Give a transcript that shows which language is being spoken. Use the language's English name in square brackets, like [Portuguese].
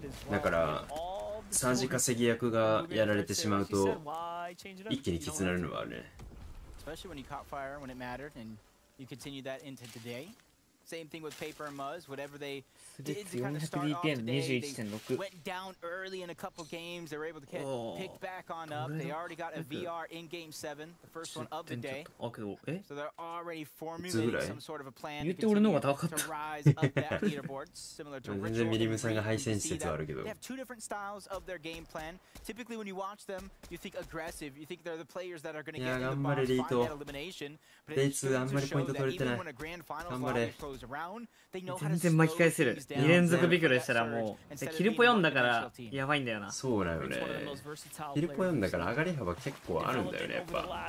[Japanese] だからサージ稼ぎ役がやられてしまうと一気にきつなるのはあるね。 [English] Same thing with Paper and Muzz, whatever they did to 400 kind of start off DPM today, 21.6 went down early in a couple games. They were able to get picked back on up. They already got a VR in Game 7, the first one of the day. So they're already formulating some sort of a plan to continue to rise up that leaderboard, similar to Ritual. They have two different styles of their game plan. Typically when you watch them, you think aggressive. You think they're the players that are going to get in the box, find that elimination. But it shows to show that even when a grand finals lobby goes around, they know how to [Japanese] 全然巻き返せる。 2連続ビクロしたらもうキルポ4だからやばいんだよな。そうだよね。キルポ4だから上がり幅結構あるんだよね、やっぱ。